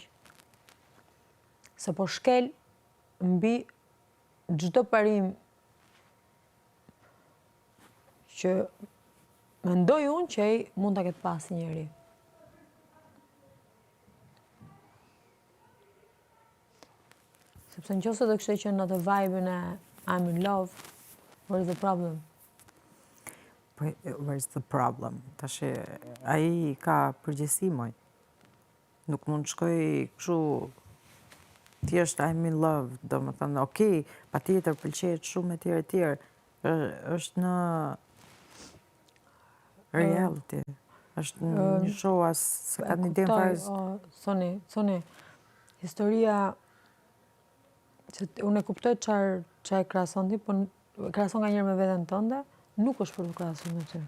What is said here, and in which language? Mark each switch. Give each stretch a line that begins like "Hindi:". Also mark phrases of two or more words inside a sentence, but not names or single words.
Albanian: Se po shkel mbi çdo parim që mendoj unë që ai mund ta ketë pas njëri. Sepse nëse do kishte qenë në atë vibe-in e
English: I'm in love, what is the problem? Where's the problem?
Albanian: Tash ai ka përgjegjësi moj. Nuk mund të shkoj kështu thjesht
English: I'm in love,
Albanian: domethënë okay, patjetër pëlqejet shumë etj. Është në reality. Është një show as se ka një idem fare. Thoni, historia që unë e kuptoj çfarë krahason ti, po krahason nga njëherë me veten tënde, nuk është për të krahasuar me ty.